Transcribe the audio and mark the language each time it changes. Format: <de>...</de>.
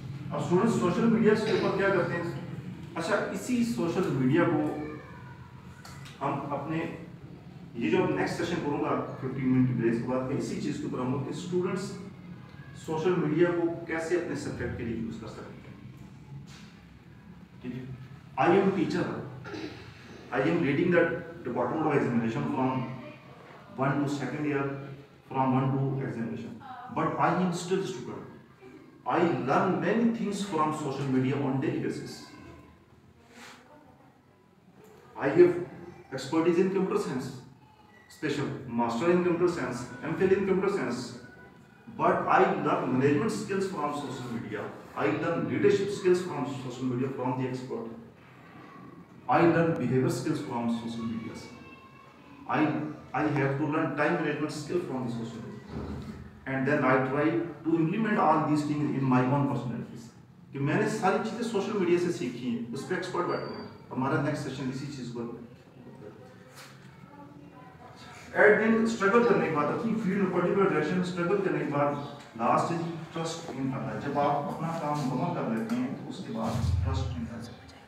<ur>اب student social media کے اوپر کیا کرتے ہیں؟ اچھا, اسی سوشل میڈیا کو ہم اپنے یہ جو نیکسٹ سیشن کروں گا 15 منٹ بریک کے بعد, اسی چیز کے اوپر ہم کہ اسٹوڈنٹس سوشل میڈیا کو کیسے اپنے سبجیکٹ کے لیے یوز کر سکتے ہیں. ٹھیک ہے.</ur> <en>I am teacher, I am reading the department of examination from 1 to 2nd year, from 1 to examination, but I am still a student. I learn many things from social media on daily basis. I have expertise in computer science, special master in computer science, MPhil in computer science, but I learn management skills from social media. I learn leadership skills from social media from the expert. I learn behavior skills from social media. I have to learn time management skill from the social media, and then I try to implement all these things in my own personalities.</en> <ur>کہ میں نے ساری چیزیں social media سے سیکھی ہیں, اس پہ expert بیٹھا ہوں. ہمارا نیکسٹ سیشن اسی چیز پر. ایٹ دن اسٹرگل کرنے کے بعد اپنی فیلڈ میں پرٹیکولر ڈائریکشن میں اسٹرگل کرنے کے بعد لاسٹ ہے ٹرسٹ ان کرنا ہے. جب آپ اپنا کام مکمل کر لیتے ہیں تو اس کے بعد ٹرسٹ ان کرنا ہے.</ur>